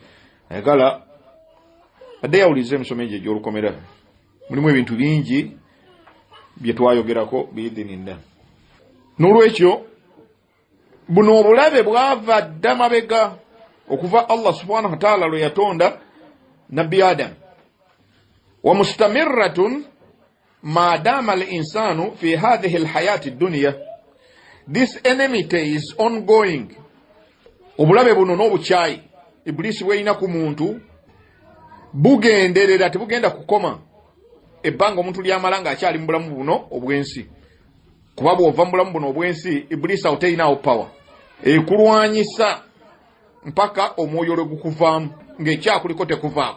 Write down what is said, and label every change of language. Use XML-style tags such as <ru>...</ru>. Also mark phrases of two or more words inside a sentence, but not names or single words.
<lg>Ayagala adde yawuliza emisomo egyo egy'olukomera, mulimu ebintu bingi bye twayogerako biidhinillah. N'olwekyo buno obulabe bwava dda mabega okuva</lg> <ar>الله سبحانه وتعالى</ar> <lg>lwe yatonda nabbi Adam.</lg> <ar>ومستمرة ما دام الإنسان في هذه الحياة الدنيا.</ar> <en>This enmity is ongoing.</en> <lg>Obulabe buno n'obukyayi Iblisi bweyina ku muntu bugenderera, tebugenda kukoma ebbanga omuntu lyamala ng'akyali mu bulamu buno obwensi. Kuba bw'ova mu bulamu buno obwensi, Iblisi awo teyinaawo power. Ekulwanyisa mpaka omwoyo lwe gukuvaamu ng'ekyakuliko tekuvaako.</lg>